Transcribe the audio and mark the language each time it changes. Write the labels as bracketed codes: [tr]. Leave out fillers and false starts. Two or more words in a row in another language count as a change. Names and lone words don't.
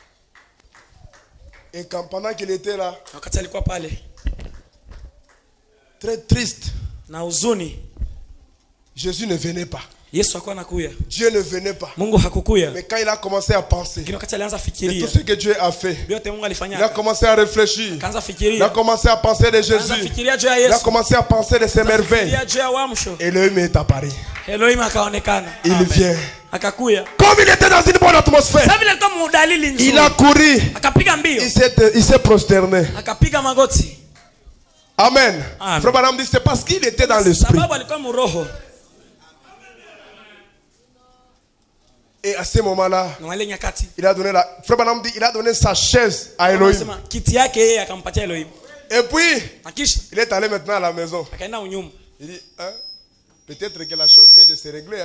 [fr] Et quand pendant qu'il était là, très triste. [sw] Na huzuni. [fr] Jésus ne venait pas. [sw] Yesu hakuwa anakuja. [fr] Dieu ne venait pas. [sw] Mungu hakukuja. [fr] Mais quand il a commencé à penser, [sw] wakati alianza fikiria, [fr] de tout ce que Dieu a fait, [sw] vyote Mungu alifanya. [fr] Il a commencé à réfléchir. [sw] Kaanza fikiria. [fr] Il a commencé à penser de Jésus. Il a commencé à penser de ses merveilles. Elohim est apparu. [sw] Elohim akaonekana. [fr] Il vient. [sw] Akakuya. [fr] Comme il était dans une bonne atmosphère, il a couru. [sw] Akapiga mbio. [fr] Il s'est prosterné. [sw] Akapiga magoti. Amen. [fr] Frère Branham dit c'est parce qu'il était dans l'esprit. [sw] Sababu alikuwa mroho. [fr] Et à ce moment-là, il a donné Frère Branham dit il a donné sa chaise à Elohim. Et puis, il est allé maintenant à la maison. Il dit, hein, peut-être que la chose vient de se régler.